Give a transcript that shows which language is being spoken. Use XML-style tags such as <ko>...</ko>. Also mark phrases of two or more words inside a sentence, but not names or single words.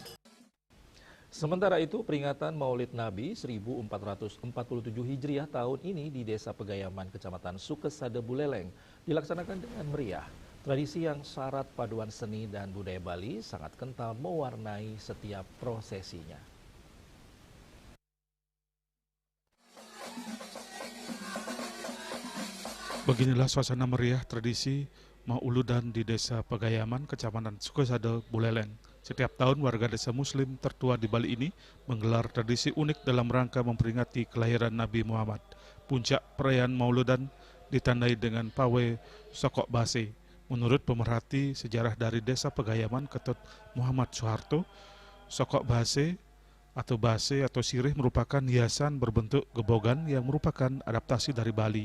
<id>Sementara itu, peringatan Maulid Nabi 1447 Hijriah tahun ini di Desa Pegayaman, Kecamatan Sukesada, Buleleng, dilaksanakan dengan meriah. Tradisi yang syarat paduan seni dan budaya Bali sangat kental mewarnai setiap prosesinya. Beginilah suasana meriah tradisi Mauludan di Desa Pegayaman, Kecamatan Sukesada, Buleleng. Setiap tahun warga desa Muslim tertua di Bali ini menggelar tradisi unik dalam rangka memperingati kelahiran Nabi Muhammad. Puncak perayaan Mauludan ditandai dengan pawai Sokok Base. Menurut pemerhati sejarah dari Desa Pegayaman, Ketut Muhammad Soeharto, Sokok Base atau sirih merupakan hiasan berbentuk gebogan yang merupakan adaptasi dari Bali.</id>